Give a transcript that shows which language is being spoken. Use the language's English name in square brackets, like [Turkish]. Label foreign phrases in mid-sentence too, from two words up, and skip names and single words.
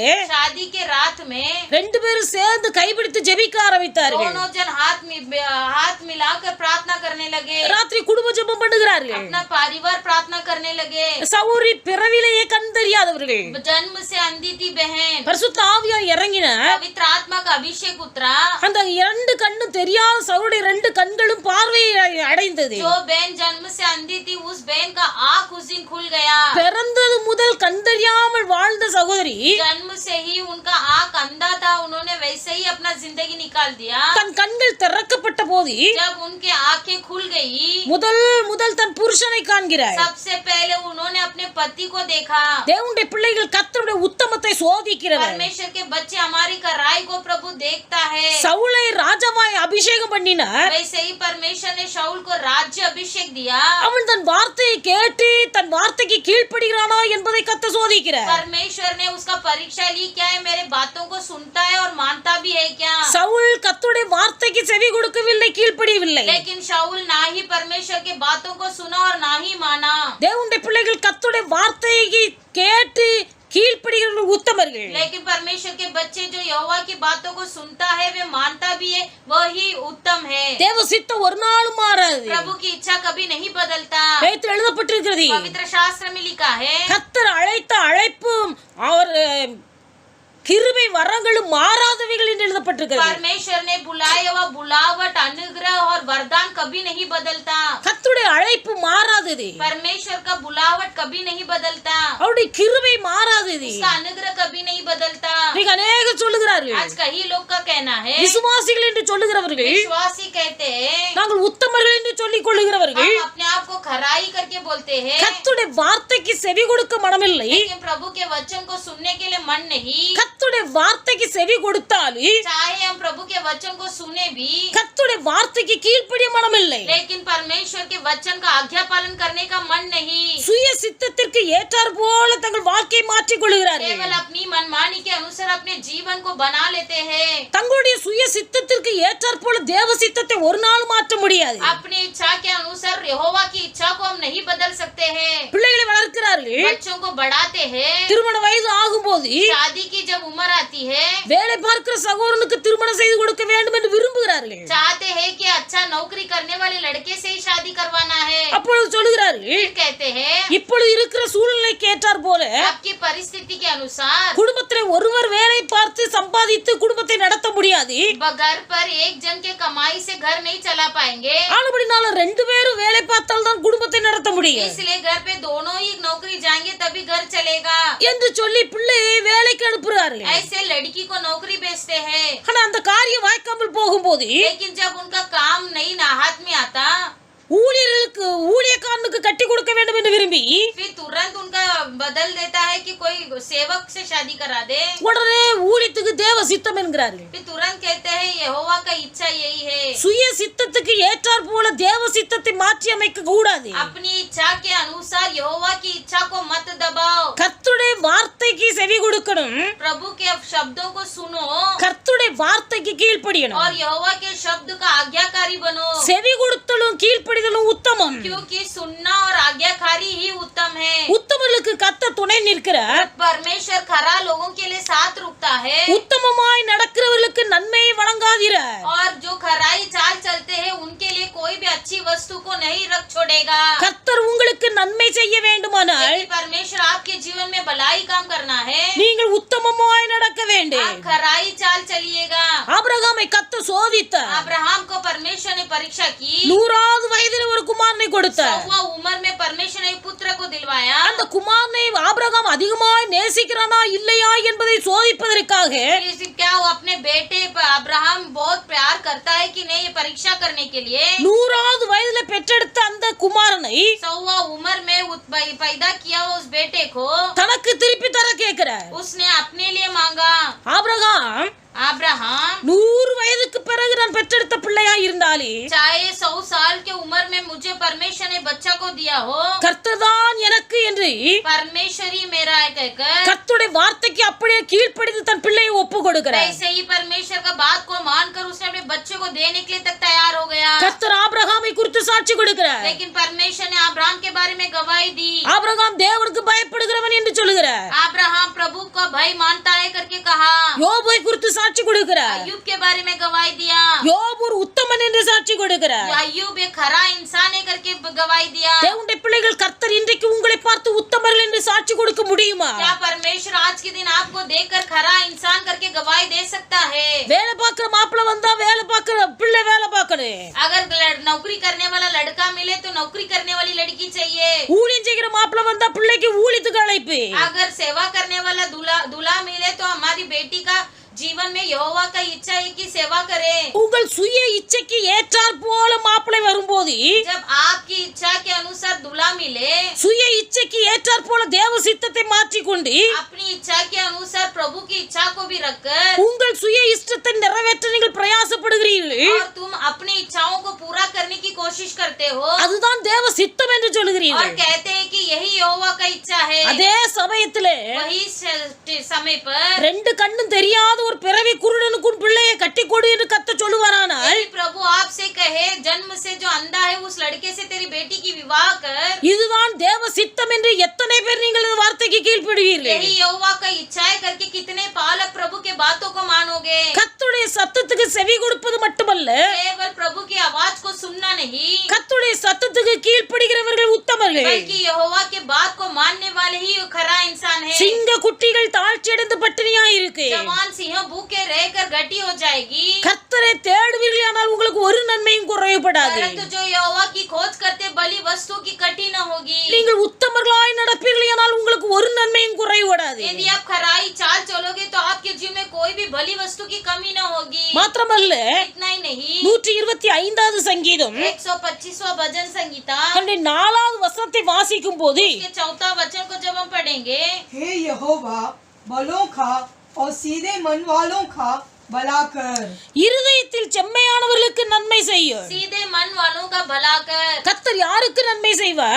[Hindi] शादी के रात में [Tamil] ரெண்டு பேரும் சேர்ந்து கைபிடித்து ஜெபிக்க ஆரம்பித்தார்கள். [Hindi] दोनों जन हाथ मिलाकर प्रार्थना करने लगे। [Tamil] ராத்திரி குடும்ப ஜெபம் பண்ணுகிறார்கள். [Hindi] अपना परिवार प्रार्थना करने लगे। [Tamil] சகோதரி பிறவிலேயே கண் தெரியாதவர்கள். [Hindi] जन्म से अंधी थी बहन। [Tamil] பரிசுத்த ஆவியார் இறங்கினார். [Hindi] पवित्र आत्मा का अभिषेक उतरा। [Tamil] அந்த இரண்டு கண்ணும் தெரியாத சகோதரி ரெண்டு கண்களும் பார்வையை அடைந்தது. [Hindi] जो बहन जन्म से अंधी थी, उस बहन का आँख उस दिन खुल गया। [Tamil] பிறந்தது முதல் கண் தெரியாமல் வாழ்ந்த சகோதரி [Hindi] जन्म से ही उनका आँख अंधा था, उन्होंने वैसे ही अपना जिंदगी निकाल दिया। [Tamil] தன் கண்கள் திறக்கப்பட்ட போது [Hindi] जब उनके आँखें खुल गई, [Tamil] முதல் தன் புருஷனை காண்கிறார். [Hindi] सबसे पहले उन्होंने अपने पति को देखा। [Tamil] தேவனுடைய பிள்ளைகள் கர்த்தருடைய உத்தமத்தை சோதிக்கிறவர். [Hindi] परमेश्वर के बच्चे हमारी कराई को प्रभु देख देखता है। [Tamil] சவுலை ராஜாவாய் அபிஷேகம் பண்ணினார். [Hindi] वैसे ही परमेश्वर ने शाऊल को राज्य अभिषेक दिया। [Tamil] அவன் தன் வார்த்தையை கேட்டு தன் வார்த்தைக்கு கீழ்ப்படுகிறானா என்பதை கர்த்தர் சோதிக்கிறார். [Hindi] परमेश्वर ने उसका परीक्षा ली, क्या है मेरे बातों को सुनता है और मानता भी है क्या। [Tamil] சவுல் கர்த்தருடைய வார்த்தைக்கு செவி கொடுக்கவில்லை, கீழ்ப்படியவில்லை. [Hindi] लेकिन शाऊल ना ही परमेश्वर के बातों को सुना और ना ही माना। [Tamil] தேவனுடைய பிள்ளைகள் கர்த்தருடைய வார்த்தையை கேட்டு கீழ்ப்படுகிறவர்கள் உத்தமர்கள். [Hindi] लेकिन परमेश्वर के बच्चे जो यहोवा की बातों को सुनता है, वे मानता भी है, वही उत्तम है। [Tamil] தேவ சித்தம் ஒரு நாளும் மாறாது. [Hindi] प्रभु की इच्छा कभी नहीं बदलता। [Tamil] வேதத்தில் எழுதப்பட்டிருக்கிறது, [Hindi] पवित्र शास्त्र में लिखा है, [Tamil] கர்த்தர் அழைத்த அழைப்பும் அவர் கிருபை வரங்களும் மாறாதவைகள் என்று எழுதப்பட்டிருக்கிறது. [Hindi] परमेश्वर ने बुलाया हुआ बुलावट, अनुग्रह और वरदान कभी नहीं बदलता। [Tamil] கர்த்தருடைய அழைப்பு மாறாதது, [Hindi] परमेश्वर का बुलावट कभी नहीं बदलता, [Tamil] அவருடைய கிருபை மாறாதது. [Hindi] उसका अनुग्रह कभी नहीं बदलता। [Tamil] நீங்க அநேகர் சொல்லுகிறார்கள், [Hindi] आज कई लोग का कहना है, [Tamil] விசுவாசிகள் என்று சொல்லுகிறவர்கள், [Hindi] विश्वासी कहते हैं, [Tamil] நாங்கள் உத்தமர்கள் என்று சொல்லிக் கொள்ளுகிறவர்கள் [Hindi] हम अपने आप को खराई करके बोलते हैं, [Tamil] கர்த்தருடைய வார்த்தைக்கு செவி கொடுக்க மனமில்லை. [Hindi] लेकिन प्रभु के वचन को सुनने के लिए मन नहीं। [Tamil] கர்த்தருடைய வார்த்தைக்கு செவி கொடுத்தாலும் [Hindi] चाहे हम प्रभु के वचन को सुने भी, [Tamil] கர்த்தருடைய வார்த்தைக்கு கீழ்ப்படிய மனமில்லை. [Hindi] लेकिन परमेश्वर के वचन का आज्ञा पालन करने का मन नहीं। [Tamil] சுய சித்தத்திற்கு ஏற்றார் போல தங்கள் வாழ்க்கையை மாற்றிக் கொள்கிறார்கள். [Hindi] केवल अपनी मनमानी के अनुसार अपने जीवन को बना लेते हैं। [Tamil] தங்களுடைய சுய சித்தத்திற்கு ஏற்றார் போல தேவ சித்தத்தை ஒரு நாள் மாற்ற முடியாது. [Hindi] अपनी इच्छा के अनुसार यहोवा की इच्छा को हम नहीं बदल सकते हैं। [Tamil] பிள்ளைகளை வளர்க்கிறார்கள், [Hindi] बच्चों को बढ़ाते हैं। [Tamil] திருமண வயது ஆகும்போது [Hindi] शादी की जब उम्र आती है, [Tamil] வேலை பார்க்கிற சகோதரனுக்கு திருமணம் செய்து கொடுக்க வேண்டும் என்று விரும்புகிறார்கள். [Hindi] चाहते हैं कि अच्छा नौकरी करने वाले लड़के से ही शादी करवाना है। [Tamil] அப்பொழுது சொல்லுகிறார்கள், [Hindi] फिर कहते हैं [Tamil] இப்பொழுது இருக்கிற சூழ்நிலைக்கு ஏற்றார் போல [Hindi] आपकी परिस्थिति के अनुसार [Tamil] குடும்பத்திலே ஒருவர் வேலை பார்த்து சம்பாதித்து குடும்பத்தை நடத்த முடியாது. [Hindi] घर पर एक जन के कमाई से घर नहीं चला पाएंगे, [Tamil] ஆனபடினால ரெண்டு பேரும் வேலை பார்த்தால் தான் குடும்பத்தை நடத்த முடியும் [Hindi] इसलिए घर पे दोनों ही नौकरी जाएंगे तभी घर चलेगा। [Tamil] என்று சொல்லி பிள்ளையை வேலைக்கு அனுப்புகிறார்கள். [Hindi] ऐसे लड़की को नौकरी बेचते हैं, [Tamil] ஆனா அந்த காரியம் வாய்க்காமல் போகும்போது [Hindi] लेकिन जब उनका काम नहीं ना हाथ में आता, [Tamil] ஊழியர்களுக்கு ஊழியக்காரனுக்கு கட்டி கொடுக்க வேண்டும் என்று விரும்பி [Hindi] फिर तुरंत उनका बदल देता है कि कोई सेवक से शादी करा दे। [Tamil] உடனே ஊழியத்துக்கு தேவ சித்தம் என்கிறார்கள். [Hindi] फिर तुरंत कहते हैं यहोवा का इच्छा यही है। [Tamil] சுய சித்தத்துக்கு ஏற்றார் போல தேவ சித்தத்தை மாற்றி அமைக்க கூடாது. [Hindi] अपनी इच्छा के अनुसार यहोवा की इच्छा को मत दबाओ। [Tamil] கர்த்தருடைய வார்த்தைக்கு செவி கொடுக்கணும், [Hindi] प्रभु के शब्दों को सुनो [Tamil] கர்த்தருடைய வார்த்தைக்கு கீழ்ப்படியணும். [Hindi] और यहोवा के शब्द का आज्ञाकारी बनो, [Tamil] செவி கொடுத்தலும் கீழ்ப்படிதலும் உத்தமம். [Hindi] क्योंकि सुनना और आज्ञाकारी ही उत्तम है। [Tamil] உத்தமர்களுக்கு கர்த்தர் துணை நிற்கிறார். [Hindi] परमेश्वर खरा लोगों के लिए साथ रुकता है [Tamil] உத்தமமாய் நடக்கிறவர்களுக்கு நன்மையை வழங்காதீரார். [Hindi] और जो खराई चाल चलते हैं उनके लिए कोई भी अच्छी वस्तु को नहीं रख छोड़ेगा। [Tamil] கர்த்தர் உங்களுக்கு நன்மை செய்ய வேண்டுமானால் [Hindi] यदि परमेश्वर आपके जीवन में भलाई काम करना है, [Tamil] நீங்கள் உத்தமமாய் நடக்க வேண்டும். [Hindi] आप खराई चाल चलिएगा। [Tamil] ஆபிரகாமை கர்த்தர் சோதித்தார். [Hindi] अब्राहम को परमेश्वर ने परीक्षा की, [Tamil] 100வது வயதில் ஒரு குமாரனை கொடுத்தார். [Hindi] 100वां उम्र में परमेश्वर ने पुत्र को दिलवाया। [Tamil] அந்த குமாரனை ஆபிரகாம் அதிகமாய் நேசிக்கிறானா இல்லையா என்பதை சோதிப்பதற்காக [Hindi] क्या वो अपने बेटे पर अब्राहम बहुत प्यार करता है कि नहीं, ये परीक्षा करने के लिए [Tamil] 100வது வயதில பெற்றெடுத்த அந்த குமாரனை [Hindi] 100वां उम्र में पैदा किया उस बेटे को [Tamil] தனக்கு திருப்பி தர கேட்கிறார். [Hindi] उसने अपने लिए मांगा। [Tamil] ஆபிரகாம் [Hindi] अब्राहम [Tamil] 100 வயதுக்கு பிறகு நான் பெற்றெடுத்த பிள்ளையா இருந்தாலே [Hindi] चाहे 100 साल के उम्र में मुझे परमेश्वर ने बच्चा को दिया हो, [Tamil] கர்த்தர் தான் எனக்கு என்று [Hindi] परमेश्वर ही मेरा है कहकर [Tamil] கர்த்தருடைய வார்த்தைக்கு அப்படியே கீழ்ப்படிந்து தன் பிள்ளையை ஒப்பு கொடுக்கிறார். [Hindi] ऐसे ही परमेश्वर का बात को मानकर उसने अपने बच्चे को देने के लिए तक तैयार हो गया। [Tamil] கர்த்தர் ஆபிரகாமை குறித்து சாட்சி கொடுக்கிறார். [Hindi] लेकिन परमेश्वर ने अब्राहम के बारे में गवाही दी। [Tamil] ஆபிரகாம் தேவனுக்கு பயப்படுகிறவன் என்று சொல்லுகிறார். [Hindi] अब्राहम प्रभु का भय मानता है करके कहा। [Tamil] யோபை குறித்து சாட்சி கொடுக்கிறார். [Hindi] अय्यूब के बारे में गवाही दिया। [Tamil] யோபு ஒரு உத்தமன் என்று சாட்சி கொடுக்கிறார். [Hindi] अय्यूब एक खरा इंसान है करके गवाही दिया। [Tamil] தேவனுடைய பிள்ளைகள் கர்த்தர் இன்றைக்கு உங்களை பார்த்து உத்தமர்கள் என்று சாட்சி கொடுக்க முடியுமா? [Hindi] क्या परमेश्वर आज के दिन आपको देखकर खरा इंसान करके गवाही दे सकता है? [Tamil] வேலை பார்க்கிற மாப்பிள்ளை வந்தா வேலை பார்க்கிற பிள்ளை வேலை பார்க்கணும். [Hindi] अगर नौकरी करने वाला लड़का मिले तो नौकरी करने वाली लड़की चाहिए। [Tamil] ஊழியம் செய்கிற மாப்பிள்ளை வந்தா பிள்ளைக்கு ஊழியத்துக்கு அழைப்பு. [Hindi] अगर सेवा करने वाला दूल्हा मिले तो हमारी बेटी का जीवन में यहोवा का इच्छा है कि सेवा करें। [Tamil] உங்கள் சுய இச்சைக்கு ஏற்றாற் போல மாப்பிள்ளை வரும்போது [Hindi] जब आपकी इच्छा के अनुसार दूल्हा मिले, [Tamil] சுய இச்சைக்கு ஏற்றாற் போல தேவ சித்தத்தை மாற்றிக்கொண்டு [Hindi] अपनी इच्छा के अनुसार प्रभु की इच्छा को भी रखकर, [Tamil] உங்கள் சுய இஷ்டத்தை நிறைவேற்ற நீங்கள் பிரயாசப்படுகிறீர்கள். [Hindi] और तुम अपनी इच्छाओं को पूरा करने की कोशिश करते हो [Tamil] அதுதான் தேவ சித்தம் என்று [Hindi] और [Tamil] சொல்லுகிறீர்கள். [Hindi] कहते हैं कि यही यहोवा का इच्छा है। [Tamil] அதே சமயத்திலே [Hindi] वही समय पर [Tamil] ரெண்டு கண்ணும் தெரியாத ஒரு பிறவி குருடனுக்கும் பிள்ளையை கட்டி கொடு என்று கத்த சொல்லுவாரானால் [Hindi] यदि प्रभु आपसे कहे जन्म से जो अंधा है उस लड़के से तेरी बेटी की विवाह कर, [Tamil] இதுதான் தேவ சித்தம் என்று எத்தனை பேர் நீங்கள் இந்த வார்த்தைக்கு கீழ்ப்படுவீர்கள்? [Hindi] यही यहोवा का इच्छा है करके कितने पालक प्रभु के बातों को मानोगे। [Tamil] கர்த்தருடைய சத்தத்துக்கு செவி கொடுப்பது மட்டுமல்ல, [Hindi] केवल प्रभु की आवाज को सुनना नहीं, [Tamil] கர்த்தருடைய சத்தத்துக்கு கீழ்ப்படுகிறவர்கள் உத்தமர்கள். [Hindi] बल्कि यहोवा के बात को मानने वाले ही खरा इंसान है। [Tamil] சிங்க குட்டிகள் தாழ்ச்சியடைந்து பட்டினியாய் இருக்கு. [Hindi] जवान सिंह भूखे रहकर घटी हो जाएगी, [Tamil] கர்த்தரை தேடுவீர்கள், ஆனால் உங்களுக்கு ஒரு நன்மையும் குறைவுபடாது. [Hindi] परंतु जो यहोवा की खोज करते बलि वस्तु की कटी न होगी। [Tamil] நீங்கள் உத்தமர்களாய் நடப்பீர்கள், ஆனால் உங்களுக்கு ஒரு நன்மையும் குறைவுபடாது. [Hindi] यदि आप खराई चाल चलोगे तो आपके जीवन में कोई भी बलि वस्तु की कमी न होगी। [Tamil] மாத்திரமல்ல, [Hindi] इतना ही नहीं, [Tamil] 125வது சங்கீதம் [Hindi] 125वां भजन संगीता [Tamil] அதனுடைய 4வது வசனத்தை வாசிக்கும் போது [Hindi] के 4वां वचन को जब हम पढ़ेंगे, हे यहोवा बलों का और सीधे मन वालों का भला कर। [Tamil] இருதயத்தில் செம்மையானவர்களுக்கு நன்மை செய்யும். [Hindi] सीधे मन वालों का भला कर। [Tamil] கர்த்தர் யாருக்கு நன்மை செய்வார்?